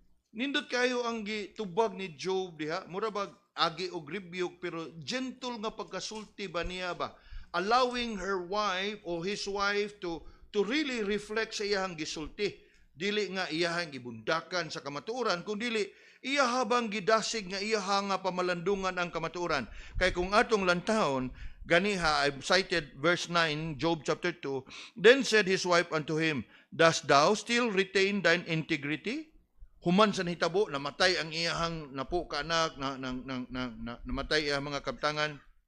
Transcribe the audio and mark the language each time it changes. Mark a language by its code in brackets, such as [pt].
[ceb] Nindot kayo ang gitubag ni Job diha, murabag agi og rebuke pero gentle nga pagkasulti ba niya ba? [en] Allowing her wife or his wife to really reflect [ceb] sa iyang gisulti. Dili nga iyahang gibundakan sa kamatuoran, kung dili iya habang gidasig nga iya nga pamalandungan ang kamatuoran. Kay kung atong lantahon, ganiha, [en] I've cited verse 9, Job chapter 2, then said his wife unto him, dost thou still retain thine integrity? [ceb] Human sa nahitabo, namatay ang iyahang napo ka anak, namatay iyang mga kaptangan.